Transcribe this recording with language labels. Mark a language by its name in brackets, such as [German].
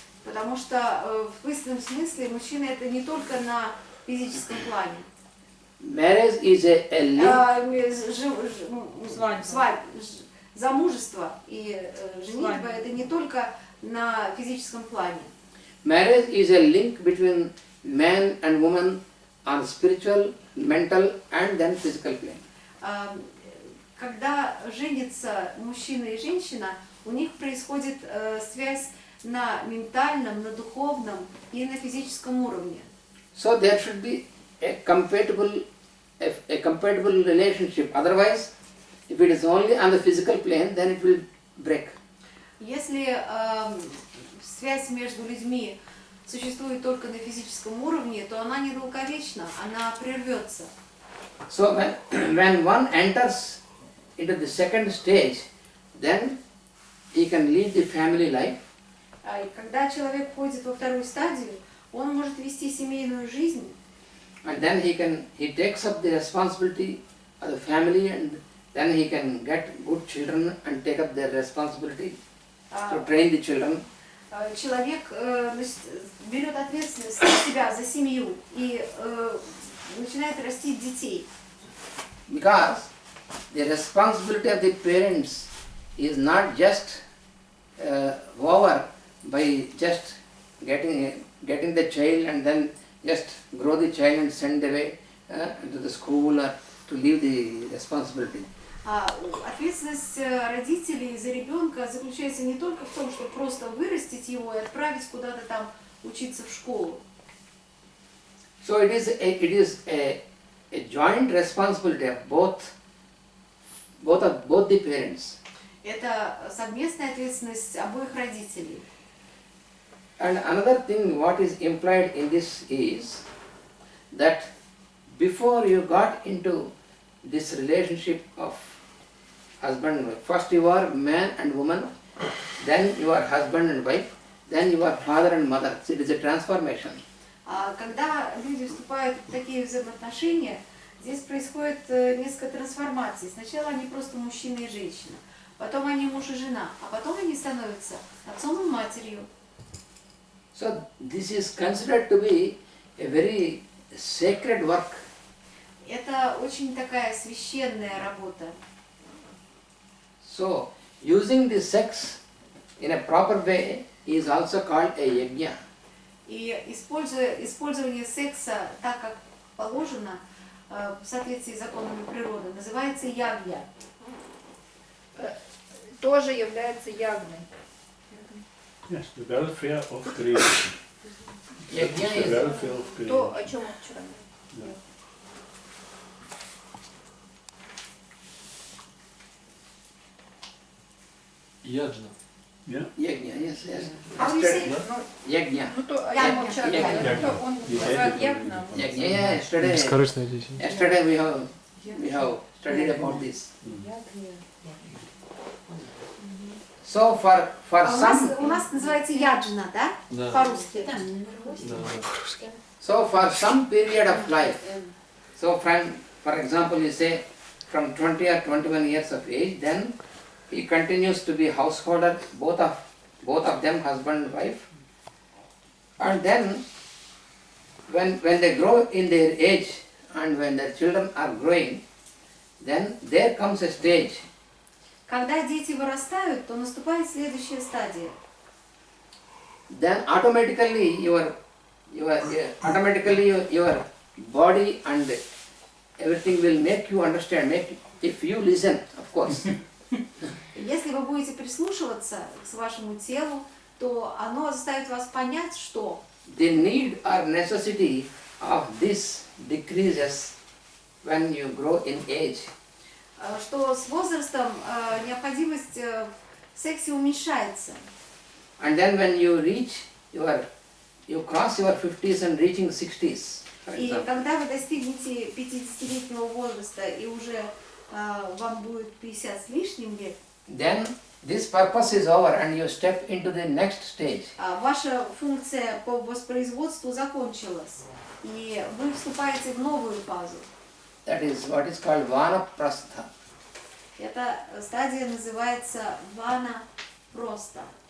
[Russian] потому что в истинном смысле мужчина это не только на физическом плане. [English] Marriage is a link. [Russian] Замужество и женитьба это не только на физическом плане. [English] Marriage is a link between man and woman on spiritual, mental and then physical plane. [Russian] Когда женятся мужчина и женщина, у них происходит связь на ментальном, на духовном и на физическом уровне. [English] So there should be a compatible relationship. Otherwise, if it is only on the physical plane, then it will break. [Russian] Если связь между людьми существует только на физическом уровне, то она недолговечна, она прервется. [English] So when one enters into the second stage, then he can lead the family life. [Russian] И когда человек входит во вторую стадию, он может вести семейную жизнь. [English] And then he takes up the responsibility of the family, and then he can get good children and take up their responsibility to train the children. [Russian] Человек берет ответственность на себя за семью и начинает растить детей. [English] Because the responsibility of the parents is not just over by just getting the child and then just grow the child and send away to the school or to leave the responsibility. [Russian] Ответственность родителей за ребенка заключается не только в том, чтобы просто вырастить его и отправить куда-то там учиться в школу. [English] So it is a joint responsibility of both the parents. [Russian] Это совместная ответственность обоих родителей. [English] And another thing what is implied in this is that before you got into this relationship of husband and wife, first you are man and woman, then you are husband and wife, then you are father and mother. So it is a transformation. [Russian] Когда люди вступают в такие взаимоотношения, здесь происходит несколько трансформаций. Сначала они просто мужчина и женщина, потом они муж и жена, а потом они становятся отцом и матерью. [English] So this is considered to be a very sacred work. [Russian] Это очень такая священная работа. [English] So using the sex in a proper way is also called a yajna. [Russian] И использование секса так, как положено, в соответствии с законами природы, называется ягья. Тоже является ягной. [English] Yes, the welfare of creation. [Sanskrit] Yajna [English] The is welfare of [Russian] То, [English] creation. [Russian] о чем мы вчера [English] Yeah. [Sanskrit] Яджна. [English] Yeah. yajna, yes. How do you say? [Sanskrit] Yajna. [Russian] Ну, то, о чем мы вчера говорили, [Sanskrit] Ягня. [Russian] то он называет ягна. [English] Yajna, yeah, yesterday we have studied about this. So for some [Russian] У нас называется яджна, да? Да. По-русски. [English] so for some period of life, so for example you say from 20 or 21 years of age, then he continues to be householder, both of them, husband and wife. And then when they grow in their age and when their children are growing, then there comes a stage [Russian] Когда дети вырастают, то наступает следующая стадия. [English] then automatically your body and everything will make you understand, if you listen, of course. [Russian] Если вы будете прислушиваться к вашему телу, то оно заставит вас понять, что [English] The need or necessity of this decreases when you grow in age. [Russian] что с возрастом необходимость в сексе уменьшается. [English] And then when you cross your 50s and reaching 60s, for [Russian] И [English] example, [Russian] когда вы достигнете 50-летнего возраста и уже вам будет 50 с лишним лет, [English] then this purpose is over and you step into the next stage. [Russian] ваша функция по воспроизводству закончилась, и вы вступаете в новую фазу. [English] That is what is called vanaprastha. [Russian] Эта стадия называется вана-проста.